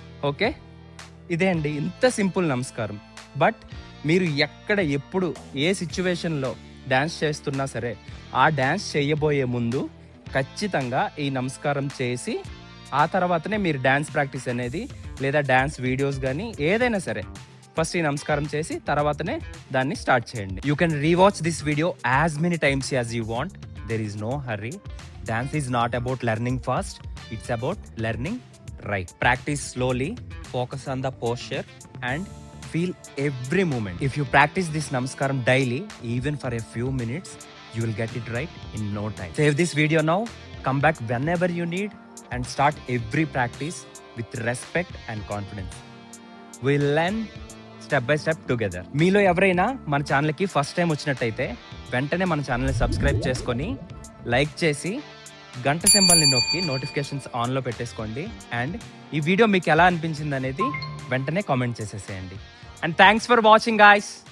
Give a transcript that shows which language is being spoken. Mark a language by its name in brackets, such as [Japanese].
[Telugu] Okay, ఇదే అండి, ఇంత సింపుల్ నమస్కారం. బట్ మీరు ఎక్కడ ఎప్పుడు ఏ సిచ్యువేషన్లో డ్యాన్స్ చేస్తున్నా సరే, ఆ డ్యాన్స్ చేయబోయే ముందు ఖచ్చితంగా ఈ నమస్కారం చేసి ఆ తర్వాతనే మీరు డ్యాన్స్ ప్రాక్టీస్ అనేది లేదా డ్యాన్స్ వీడియోస్ కానీ ఏదైనా సరే ఫస్ట్ ఈ నమస్కారం చేసి తర్వాతనే దాన్ని స్టార్ట్ చేయండి. [English] You can rewatch this video as many times as you want. There is no hurry. Dance is not about learning fast, it's about learning right. Practice slowly, focus on the posture and feel every moment. If you practice this namaskaram daily, even for a few minutes, you will get it right in no time. Save this video now, come back whenever you need and start every practice with respect and confidence. We'll learn step by step together. [Telugu] మీలో ఎవరైనా మన ఛానల్కి first time వచ్చినట్టయితే వెంటనే మన ఛానల్ని subscribe చేసుకొని, like చేసి, గంట సింబల్ని నొక్కి నోటిఫికేషన్స్ ఆన్లో పెట్టేసుకోండి. అండ్ ఈ వీడియో మీకు ఎలా అనిపించింది అనేది వెంటనే కామెంట్ చేసేసేయండి. [English] And thanks for watching guys.